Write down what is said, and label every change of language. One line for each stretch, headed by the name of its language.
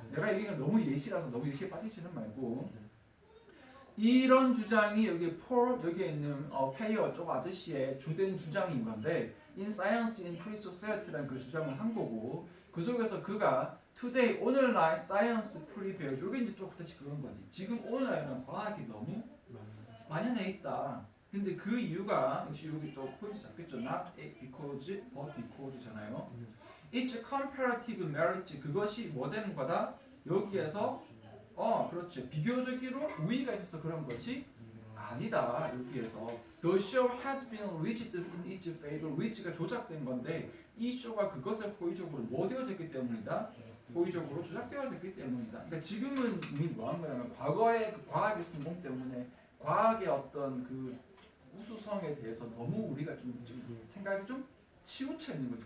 Korean: 내가 얘기가 너무 예시라서 너무 예시에 빠지지는 말고 이런 주장이 여기 여기에 있는 페이어 쪽 아저씨의 주된 주장인 건데 In Science in Free Society라는 그 주장을 한 거고 그 속에서 그가 Today 오늘날
English: Science Prevails
Korean: 이게 이제 또 다시 그런 거지. 지금 오늘날에는 과학이 너무 만연해 있다. 근데 그 이유가 역시 여기 또 포인트 잡겠죠.
English: Not because, but because잖아요. It's comparative merit.
Korean: 그것이 뭐 되는 거다? 여기에서 그렇죠. 비교적으로 우위가 있어서 그런 것이 아니다. 여기에서
English: The show has been rigged in its favor.
Korean: rigged가 조작된 건데 이 쇼가 그것을 호의적으로 뭐 되어졌기 때문이다. 호의적으로 조작되어졌기 때문이다. 그러니까 지금은 이미 뭐한 거냐면 과거의 그 과학의 성공 때문에 과학의 어떤 그 우수성에 대해서 너무 우리가 좀 생각이 좀 치우쳐 있는 거지.